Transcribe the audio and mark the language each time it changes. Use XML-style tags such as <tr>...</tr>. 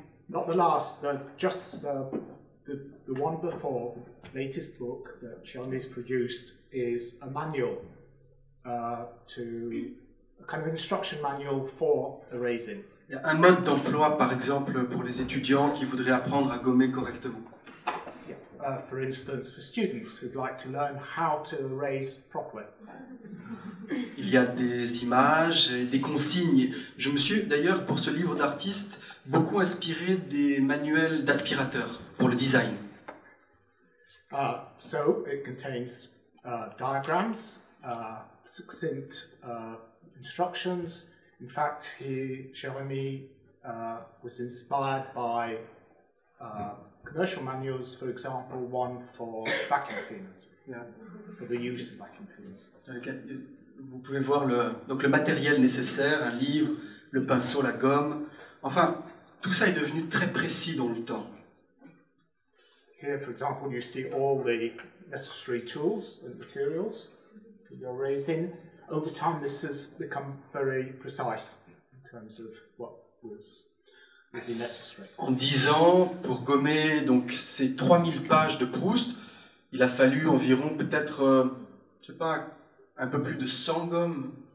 <en>Not the last, just the one before, the latest book that Xiaomi's produced is a manual to a kind of instruction manual for erasing.</en> <fr>Un mode d'emploi, par exemple, pour les étudiants qui voudraient apprendre à gommer correctement.</fr> <en>For instance, for students who'd like to learn how to erase properly.</en> <fr>Il y a des images et des consignes. Je me suis d'ailleurs, pour ce livre d'artiste, beaucoup inspiré des manuels d'aspirateurs pour le design.</fr> <en>So it contains diagrams, succinct instructions. In fact, Xiaomi was inspired by commercial manuals, for example, one for vacuum cleaners, for the use of vacuum cleaners.</en> <fr>Vous pouvez voir donc le matériel nécessaire, un livre, le pinceau, la gomme. Enfin, tout ça est devenu très précis dans le temps.</fr> <en>Here, for example, you see all the necessary tools and materials for your raising. Over time, this has become very precise in terms of what would be necessary.</en> <fr>En 10 ans, pour gommer donc ces 3000 pages de Proust, il a fallu environ peut-être, je sais pas, un peu plus de 100 gommes.</fr>